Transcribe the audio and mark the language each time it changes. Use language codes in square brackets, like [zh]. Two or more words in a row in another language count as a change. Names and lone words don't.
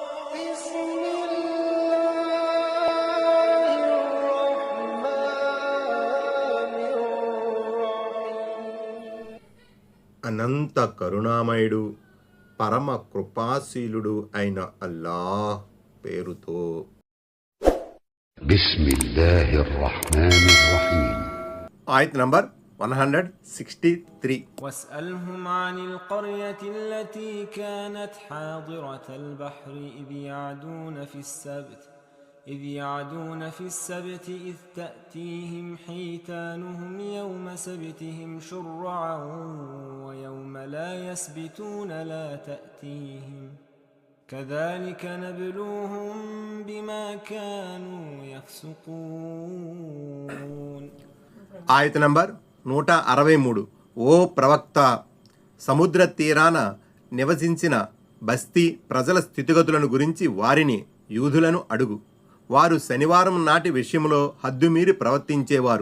[te] అనంత కరుణామయుడు పరమ కృపాశీలుడు అయిన అల్లాహ్ పేరుతో. [ar] بسم الله الرحمن الرحيم. [te] ఆయత్ నంబర్ 163. [ar] واسألهم عن القرية التي كانت حاضرة البحر إذ يعدون في السبت إذ تأتيهم حيتانهم يوم سبتهم شرعا ويوم لا يسبتون لا تأتيهم كذلك نبلوهم بما كانوا يفسقون. [te] ఆయత్ నంబర్ 163. ఓ ప్రవక్త, సముద్ర తీరాన నివసించిన బస్తీ ప్రజల స్థితిగతులను గురించి వారిని యూదులను అడుగు. వారు శనివారం నాటి విషయంలో హద్దుమీరి ప్రవర్తించేవారు.